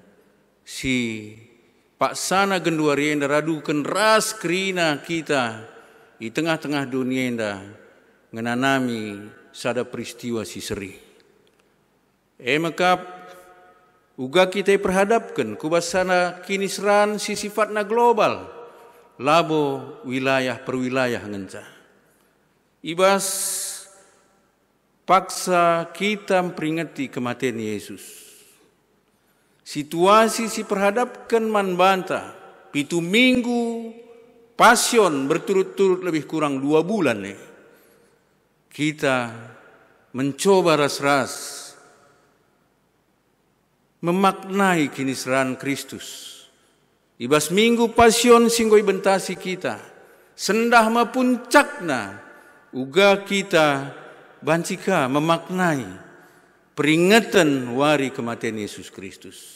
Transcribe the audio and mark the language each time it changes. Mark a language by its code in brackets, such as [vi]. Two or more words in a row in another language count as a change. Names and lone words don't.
[btx] Si paksana genduari enda radukan ras kerina kita di tengah-tengah dunia enda ngenanami sada peristiwa si seri. Makap uga kita perhadapkan kubasana kini seran si sifatna global, labo wilayah per wilayah ngenca. Ibas paksa [id] kita memperingati kematian Yesus. [btx] Situasi si perhadapkan man banta, 7 minggu pasion berturut-turut [id] lebih kurang [btx] 2 bulan nih. [id] Kita mencoba [btx] ras-ras memaknai kiniseran Kristus. Ibas minggu pasion singgoi bentasi kita. Sendah ma puncakna uga kita bancika [id] memaknai peringatan [btx] wari kematian Yesus Kristus.